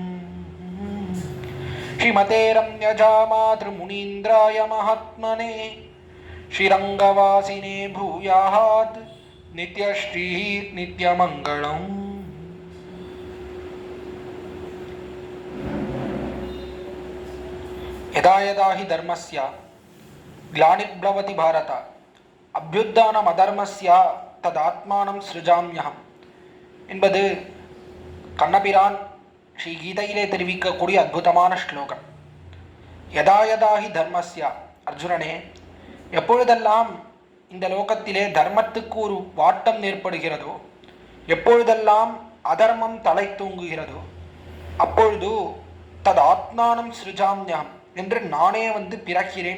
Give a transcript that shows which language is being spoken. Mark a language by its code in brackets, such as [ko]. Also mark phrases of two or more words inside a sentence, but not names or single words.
[sa] श्रीमते रम्यजामातृमुनीन्द्राय महात्मने श्रीरङ्गवासिने भूयात् नित्यश्रीः नित्यमङ्गलम्। यदा यदा हि धर्मस्य ग्लानिर्भवति भारत अभ्युत्थानमधर्मस्य तदात्मानं सृजाम्यहम् [ta] என்பது கண்ணபிரான் ஸ்ரீ கீதையிலே தெரிவிக்கக்கூடிய அற்புதமான ஸ்லோகம். [sa] यदा यदा हि धर्मस्य, [ta] அர்ஜுனனே, எப்பொழுதெல்லாம் இந்த லோகத்திலே தர்மத்துக்கு ஒரு வாட்டம் ஏற்படுகிறதோ, எப்பொழுதெல்லாம் அதர்மம் தலை தூங்குகிறதோ, அப்பொழுது [sa] तत् आत्मानं सृजाम्यहम् [ta] என்று நானே பிறக்கிறேன்.